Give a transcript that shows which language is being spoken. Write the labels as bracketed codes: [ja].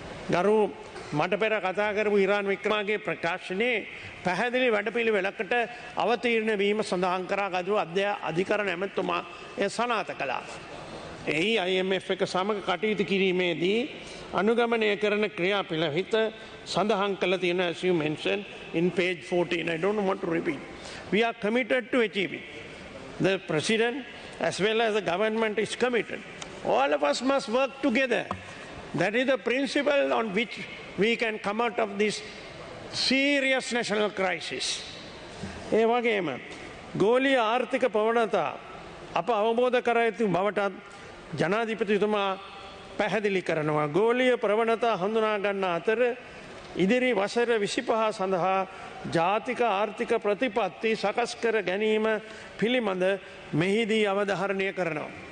[si] ගරු මට පෙර කතා කරපු ඉරාන් වික්‍රමගේ ප්‍රකාශනයේ පැහැදිලි වැඩපිළිවෙලකට අවතීර්ණ වීම සඳහන් කරා ගරු අධිකරණ ඇමතුමා එය සනාථ කළා. එහි IMF එක සමග කටයුතු කිරීමේදී අනුගමනය කරන ක්‍රියාපිළිවෙත සඳහන් කළ තියෙන [en] as you mentioned in page 14. I don't want to repeat. We are committed to achieving. The president as well as the government is committed. All of us must work together. That is the principle on which we can come out of this serious national crisis. [si] ඒ වගේම ගෝලීය ආර්ථික ප්‍රවණතා අප අවබෝධ කර ඇති බවටත් ජනාධිපතිතුමා පැහැදිලි කරනවා. ගෝලීය ප්‍රවණතා හඳුනා ගන්න අතර ඉදිරි වසර 25 සඳහා ජාතික ආර්ථික ප්‍රතිපත්ති සකස් කර ගැනීම පිළිබඳ මෙහිදී අවධාරණය කරනවා.